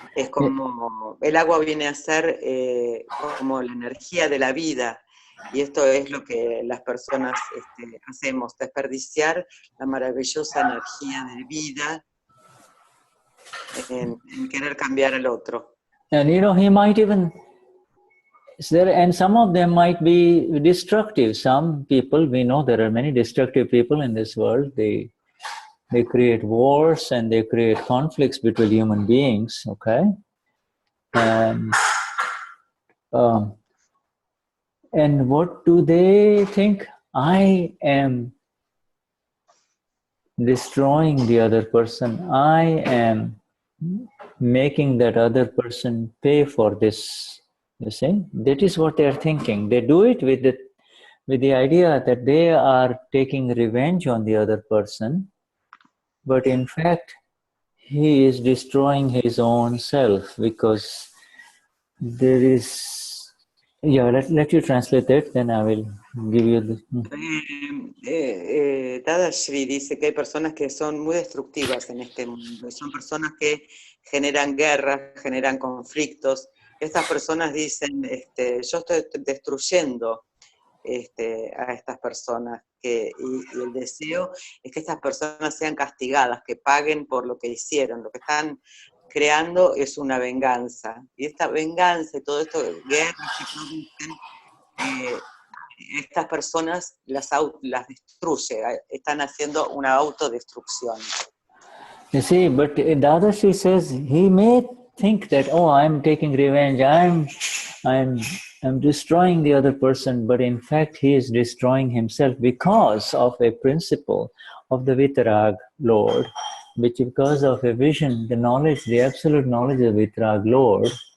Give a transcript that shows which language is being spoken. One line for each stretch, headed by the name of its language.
Spanish: como, el agua viene a ser como la energía de la vida, y esto es lo que las personas hacemos, desperdiciar la maravillosa energía de vida en querer cambiar al otro.
English: And he might even, and some of them might be destructive. Some people, we know there are many destructive people in this world. They create wars and they create conflicts between human beings, okay? And what do they think? I am destroying the other person. I am making that other person pay for this. You see, that is what they are thinking. They do it with the idea that they are taking revenge on the other person, but in fact, he is destroying his own self because there is. Yeah, let you translate it, then I will give you the.
Spanish: Dadashri dice que hay personas que son muy destructivas en este mundo, y son personas que generan guerras, generan conflictos. Estas personas dicen, yo estoy destruyendo a estas personas, y el deseo es que estas personas sean castigadas, que paguen por lo que hicieron. Lo que están creando es una venganza, y esta venganza y todo esto, guerras que producen, estas personas las destruye, están haciendo una autodestrucción.
English: You see, but Dadashi says he may think that, oh, I'm taking revenge, I'm destroying the other person, but in fact he is destroying himself because of a principle of the Vitarag Lord, which because of a vision, the knowledge, the absolute knowledge of Vitarag Lord,